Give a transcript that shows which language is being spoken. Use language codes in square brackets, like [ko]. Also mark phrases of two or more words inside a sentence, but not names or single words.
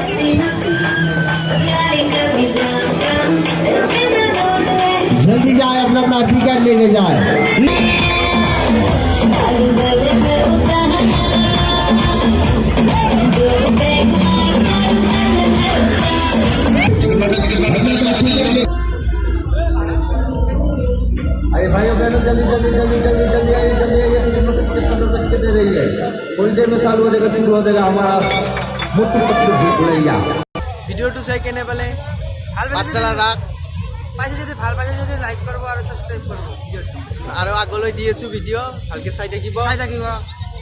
[hi] जल्दी जाए अपना अपना टिकट लेके जाए अरे भाइयों बहनों जल्दी जल्दी जल्दी जल्दी जल्दी आइए जल्दी आइए टिकट दे रही है थोड़ी देर में चालू हो जाएगा शुरू हो जाएगा हमारा मुफ्त भूलैया [as] ভিডিওটো চাই কেনে পালে পাঠশালা ৰাখ পাইছে যদি ভাল পাইছে যদি লাইক কৰিব আৰু সাবস্ক্ৰাইব কৰিব ভিডিওটো আৰু আগলৈ দি আছো ভিডিও ভালকে চাই থাকিব